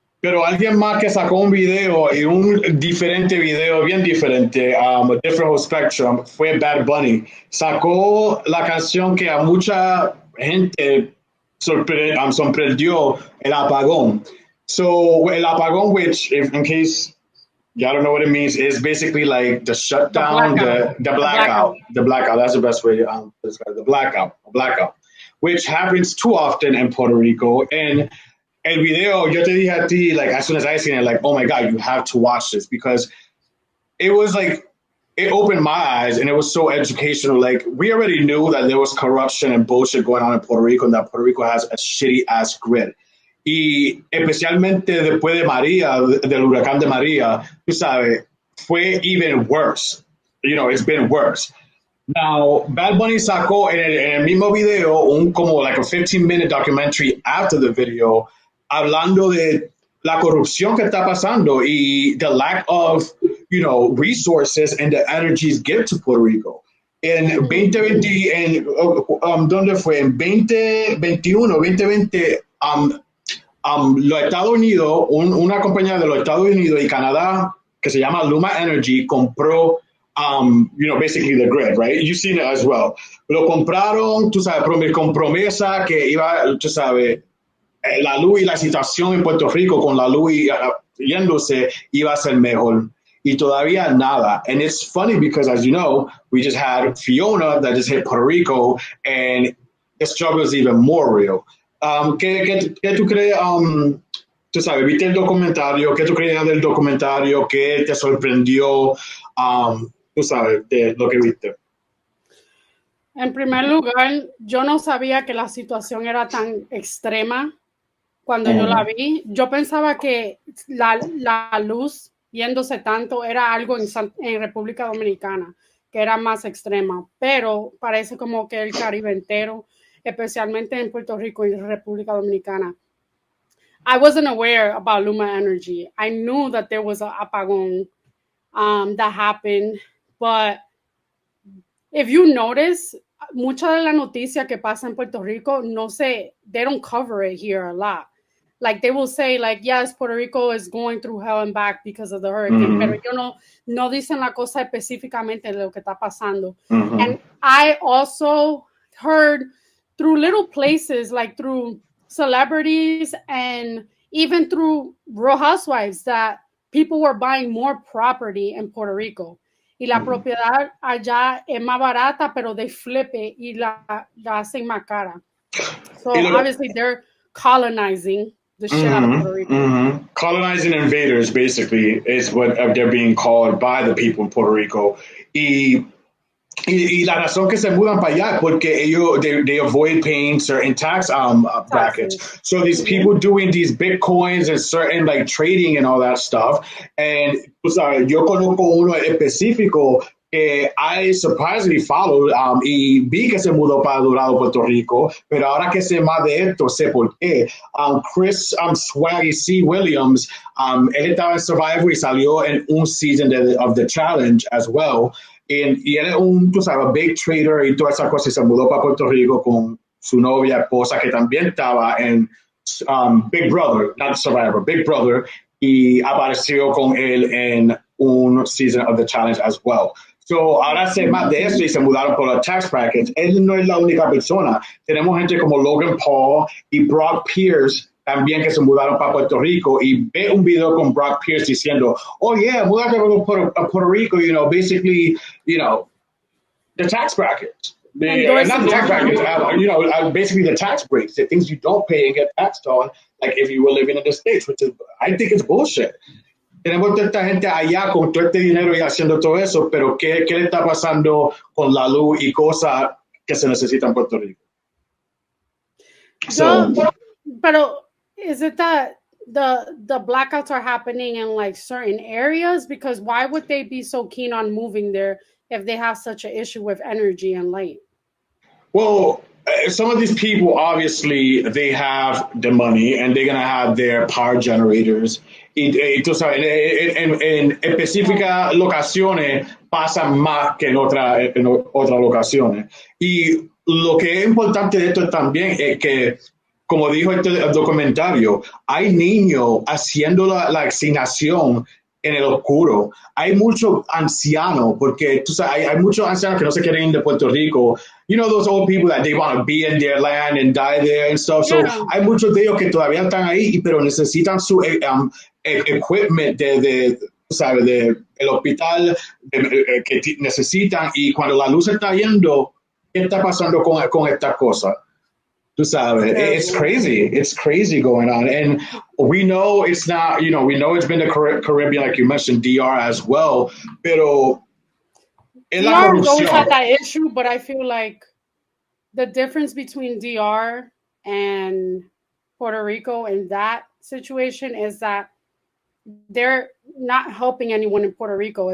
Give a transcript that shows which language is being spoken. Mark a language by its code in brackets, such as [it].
[es] Pero alguien más que sacó un video y un diferente video, bien diferente, [en] a different whole spectrum, [es] fue Bad Bunny. Sacó la canción que a mucha gente sorprendió, el apagón. [en] So, el apagón, which, if, in case y'all don't know what it means, is basically like the The shutdown, blackout. the The blackout. blackout, the blackout. That's the best way to describe the blackout, which happens too often in Puerto Rico. And el video, [es] yo te dije a ti, [en] like, as soon as I seen it, like, oh my God, you have to watch this because it was like, it opened my eyes and it was so educational. Like, we already knew that there was corruption and bullshit going on in Puerto Rico and that Puerto Rico has a shitty ass grid. [es] Y especialmente después de María, del huracán de María, tú sabes, fue [en] even worse. You know, it's been worse. Now, Bad Bunny [es] sacó en el mismo video un como [en] like a 15-minute documentary after the video [es] hablando de la corrupción que está pasando y [en] the lack of, you know, resources and the energies give to Puerto Rico. [es] En 2020, ¿dónde fue? En 2021, 2020, los Estados Unidos, una compañía de los Estados Unidos y Canadá que se llama Luma Energy compró, [en] you know, basically the grid, right? You've seen it as well. [es] Lo compraron, tú sabes, con promesa que iba, tú sabes, la luz y la situación en Puerto Rico con la luz yéndose iba a ser mejor. Y todavía nada. [en] And it's funny because, as you know, we just had Fiona that just hit Puerto Rico and the struggle is even more real. [es] ¿Qué tú crees? Tú sabes, viste el documentario, ¿qué tú creías del documentario? ¿Qué te sorprendió? Tú sabes, de lo que viste. En primer lugar, yo no sabía que la situación era tan extrema cuando yo la vi. Yo pensaba que la luz yéndose tanto era algo en República Dominicana, que era más extrema, pero parece como que el Caribe entero, especialmente en Puerto Rico y República Dominicana. [en] I wasn't aware about Luma Energy. I knew that there was an apagón that happened, but if you notice, [es] mucha de la noticia que pasa en Puerto Rico, [en] they don't cover it here a lot. Like they will say, like, yes, Puerto Rico is going through hell and back because of the hurricane, [es] pero ellos no dicen la cosa específicamente de lo que está pasando. [en] And I also heard through little places, like through celebrities and even through Real Housewives, that people were buying more property in Puerto Rico. [es] Y la propiedad allá es más barata, pero [en] they flip it [es] y la hacen más cara. [en] So obviously they're colonizing the shit out of Puerto Rico. Colonizing invaders, basically, is what they're being called by the people in Puerto Rico. [es] Y la razón que se mudan para allá es porque ellos, [en] they avoid paying certain tax brackets. So these people doing these bitcoins and certain like trading and all that stuff. [es] And yo conozco uno específico que [en] I surprisingly followed [es] y vi que se mudó para Dorado, Puerto Rico, pero ahora que sé más de esto, sé por qué. Chris Swaggy C. Williams, él estaba en Survivor y salió en un [en] season of the challenge as well. [es] Y él es tú sabes, [en] big trader [es] y toda esa cosa y se mudó para Puerto Rico con su novia, esposa, que también estaba en Big Brother, [en] not Survivor, Big Brother, [es] y apareció con él en un [en] season of the challenge as well. [es] So, ahora sé más de eso y se mudaron por los tax brackets. Él no es la única persona. Tenemos gente como Logan Paul y Brock Pierce también que se mudaron para Puerto Rico y ve un video con Brock Pierce diciendo, [en] oh yeah, [es] mudate a Puerto Rico, [en] you know, basically, you know, the tax brackets. Not the tax brackets, you know, basically the tax breaks, the things you don't pay and get taxed on, like if you were living in the States, which is, I think it's bullshit. [es] Tenemos toda esta gente allá con todo este dinero y haciendo todo eso, pero ¿qué le está pasando con la luz y cosas que se necesitan en Puerto Rico? [en] Pero is it that the blackouts are happening in like certain areas? Because why would they be so keen on moving there if they have such an issue with energy and light? Well, some of these people, obviously, they have the money and they're going to have their power generators. [es] Tú sabes, en específicas locaciones pasan más que en otras locaciones. Y lo que es importante de esto también es que, como dijo este documentario, hay niños haciendo la asignación en el oscuro. Hay muchos ancianos, porque tú sabes, hay muchos ancianos que no se quieren ir de Puerto Rico. [en] You know, those old people that they want to be in their land and die there and stuff. So, Yeah. [es] hay muchos de ellos que todavía están ahí, pero necesitan su equipment ¿sabes? El hospital que necesitan. Y cuando la luz está yendo, ¿qué está pasando con estas cosas? [en] Tú sabes, it's crazy going on. And we know it's not, you know, we know it's been the Caribbean, like you mentioned, DR as well, [es] pero es la [en] DR always had [es] corrupción. [en] that issue, but I feel like the difference between DR and Puerto Rico in that situation is that they're not helping anyone in Puerto Rico.